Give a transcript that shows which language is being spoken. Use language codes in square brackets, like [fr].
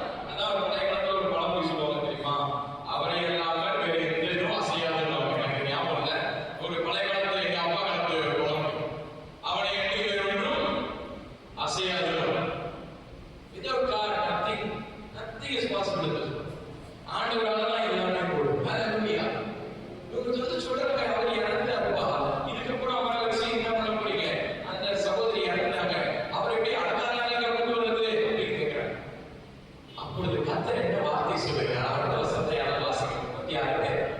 [ta] அதான் பழைய காலத்துல ஒரு பழமொழி சொல்லுவாங்க தெரியுமா, அவரை இல்லாமல் வேறு எந்த இதுவும் அசையாதுன்னு. எனக்கு ஞாபகம் இல்லை, ஒரு பழைய காலத்துல எங்க அப்பா காலத்து பழமொழி, அவனை எண்ணி வேறு ஒன்றும் அசையாது. [en] Without God, nothing is possible. [ta] ஆண்டவரால தான் எல்லாமே கூடும். ஹalleluya. இவங்க சொல்றாங்க, அவர் இறந்தாருப்பா, இதுக்கப்புறம் அவரால் செய்ய என்ன பண்ண போறீங்க? அந்த சகோதரி இறந்தாங்க, அவரை எப்படி அடக்காராங்க கொண்டு வந்தது அப்படின்னு கேட்கிறாங்க. அப்பொழுது கர்த்தர் என்ன வார்த்தை சொல்லுகிறார்? அடுத்த வசனத்தை யாராவது வாசிக்கணும். பத்தி யாரு?